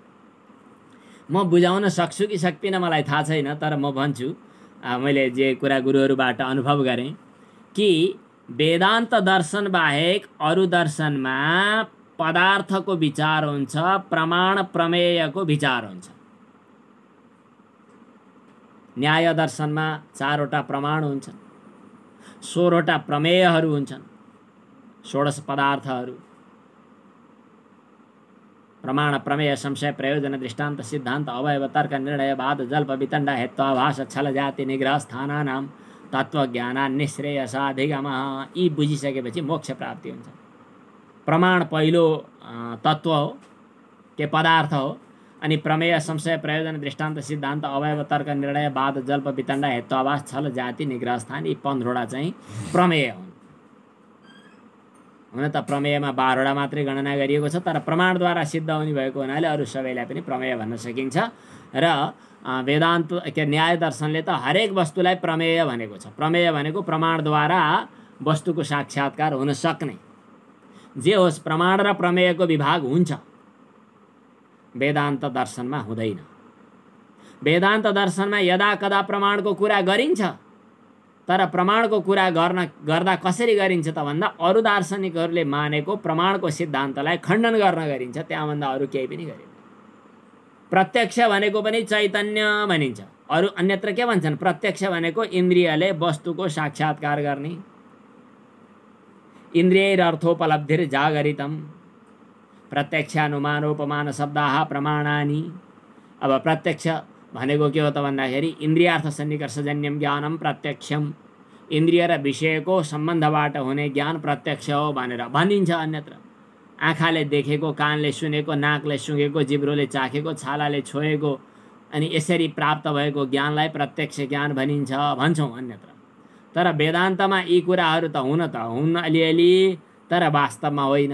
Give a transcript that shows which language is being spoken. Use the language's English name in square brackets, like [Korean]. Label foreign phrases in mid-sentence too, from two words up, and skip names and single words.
[Nepali] म बुझाउन सक्छु कि सक्दिनँ मलाई थाहा छैन, तर म भन्छु मैले जे कुरा गुरुहरूबाट अनुभव गरेँ कि वेदान्त दर्शन बाहेक अरू दर्शनमा पदार्थको विचार हुन्छ, प्रमाण प्रमेयको विचार हुन्छ। न्याय दर्शनमा 4 वटा प्रमाण हुन्छन्, 16 वटा प्रमेयहरू हुन्छन्, 16 पदार्थहरू। [Sanskrit] प्रमाण प्रमेय संशय प्रयोजन दृष्टान्त सिद्धान्त अवयव तर्क निर्णय वाद जल्प वितण्डा हेत्वाभास छल जाति निग्रह स्थानानां तत्त्वज्ञान निःश्रेयसाधिगमः। [Nepali] यी बुझिसकेपछि मोक्ष प्राप्ति हुन्छ। प्रमाण पहिलो तत्त्व हो, के पदार्थ हो, अनि प्रमेय संशय प्रयोजन दृष्टान्त सिद्धान्त अवयव तर्क निर्णय वाद जल्प वितण्डा हेत्वाभास छल जाति निग्रह स्थान, यी 15 चाहिँ प्रमेय हुन्। हुन त प्रमेयमा 12 मात्रै गणना गरिएको छ, तर प्रमाणद्वारा सिद्ध हुने भएको हुनाले अरू सबैलाई पनि प्रमेय भन्न सकिन्छ। र वेदान्त के न्याय दर्शनले त हरेक वस्तुलाई प्रमेय भनेको छ। प्रमेय भनेको प्रमाणद्वारा वस्तुको साक्षात्कार हुन सक्ने। जे होस्, प्रमाण र प्रमेयको विभाग हुन्छ, वेदान्त दर्शनमा हुँदैन। वेदान्त दर्शनमा यदा कदा प्रमाणको कुरा गरिन्छ, तर प्रमाणको कुरा गर्दा कसरी गरिन्छ त भन्दा अरू दार्शनिकहरूले मानेको प्रमाणको सिद्धान्तलाई खण्डन गर्न गरिन्छ, त्यहाँभन्दा अरू केही पनि गरिन्छ। प्रत्यक्ष भनेको पनि चैतन्य भनिन्छ। अरू अन्यत्र के भन्छन्? प्रत्यक्ष भनेको इन्द्रियले वस्तुको साक्षात्कार गर्ने। [Sanskrit] इन्द्रियैरर्थोपलब्धिर्जागरितम् प्रत्यक्षानुमानोपमान शब्दाः प्रमाणानि। [Nepali] अब प्रत्यक्ष भनेको के हो त भन्दाखेरि [Sanskrit] इन्द्रियार्थ सन्निकर्षजन्यम ज्ञानम प्रत्यक्षम, [Nepali] इन्द्रिय र विषयको सम्बन्धबाट हुने ज्ञान प्रत्यक्ष हो भनेर भनिन्छ। अन्यत्र आँखाले देखेको, कानले सुनेको, नाकले सुँगेको, जिब्रोले चाखेको, छालाले छोएको अनि यसरी प्राप्त भएको ज्ञानलाई प्रत्यक्ष ज्ञान भनिन्छ भन्छौँ अन्यत्र। तर वेदान्तमा यी कुराहरू त हुन् अलिअलि, तर वास्तवमा होइन।